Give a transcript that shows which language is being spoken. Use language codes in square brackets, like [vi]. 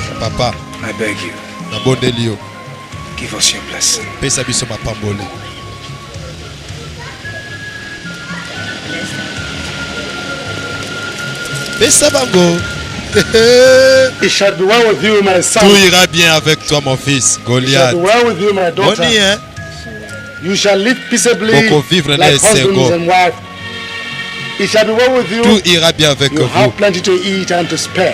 [en] Papa, I beg you, [ln] Nabondelio, [en] give us your blessing. [ln] Pesa biso mapambole. Pesa bango. [en] It shall be well with you, my son. [fr] Tout ira bien avec toi, mon fils, Goliath. [en] It shall be well with you, my daughter. [ln] Boni, hein? [en] You shall live peaceably like husbands and wives. It shall be well with you. [fr] Tout ira bien avec vous. [en] Have plenty to eat and to spare.